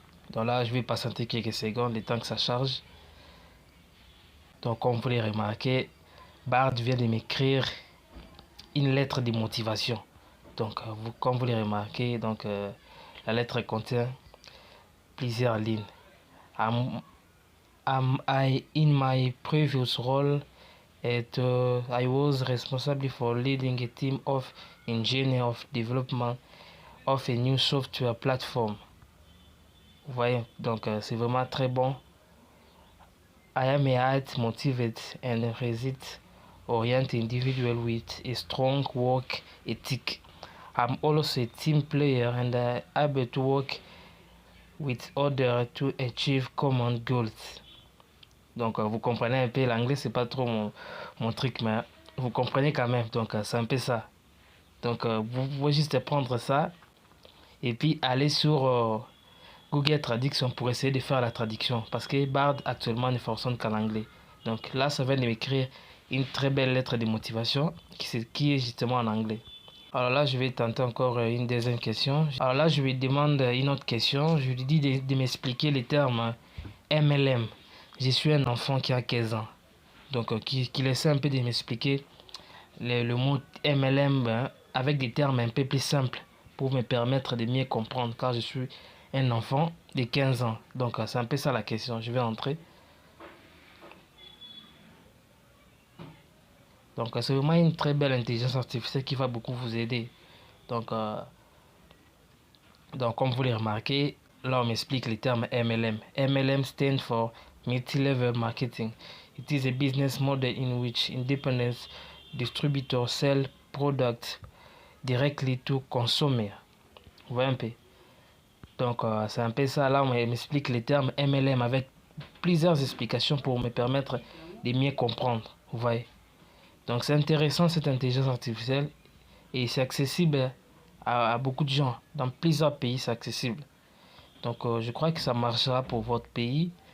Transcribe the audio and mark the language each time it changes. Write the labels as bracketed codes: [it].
[fr] Donc là, je vais patienter quelques secondes, le temps que ça charge. Donc, comme vous pouvez remarquer, Bard vient de m'écrire une lettre de motivation. Donc, comme vous l'avez remarqué, donc, la lettre contient plusieurs lignes. [en] In my previous role, I was responsible for leading a team of engineers of development of a new software platform. [fr] Vous voyez, donc c'est vraiment très bon. [en] I am a highly motivated and result-oriented individual with a strong work ethic. I'm also a team player and able to work with others to achieve common goals. [fr] Donc, vous comprenez un peu, l'anglais, c'est pas trop mon truc, mais vous comprenez quand même. Donc, c'est un peu ça. Donc, vous pouvez juste prendre ça et puis aller sur Google Traduction pour essayer de faire la traduction. Parce que Bard actuellement ne fonctionne qu'en anglais. Donc, là, ça vient de m'écrire une très belle lettre de motivation qui est justement en anglais. Alors là, je vais tenter encore une deuxième question. Alors là, je lui demande une autre question. Je lui dis de m'expliquer les termes MLM. Je suis un enfant qui a 15 ans. Donc, qu'il essaie un peu de m'expliquer le mot MLM avec des termes un peu plus simples pour me permettre de mieux comprendre car je suis un enfant de 15 ans. Donc, c'est un peu ça la question. Je vais entrer. Donc, c'est vraiment une très belle intelligence artificielle qui va beaucoup vous aider. Donc, comme vous l'avez remarqué, là, on m'explique les termes MLM. [en] MLM stands for Multi-Level Marketing. It is a business model in which independent distributors sell products directly to consumers. [fr] Vous voyez un peu? Donc, c'est un peu ça. Là, on m'explique les termes MLM avec plusieurs explications pour me permettre de mieux comprendre. Vous voyez? Donc, c'est intéressant cette intelligence artificielle et c'est accessible à beaucoup de gens. Dans plusieurs pays, c'est accessible. Donc, je crois que ça marchera pour votre pays.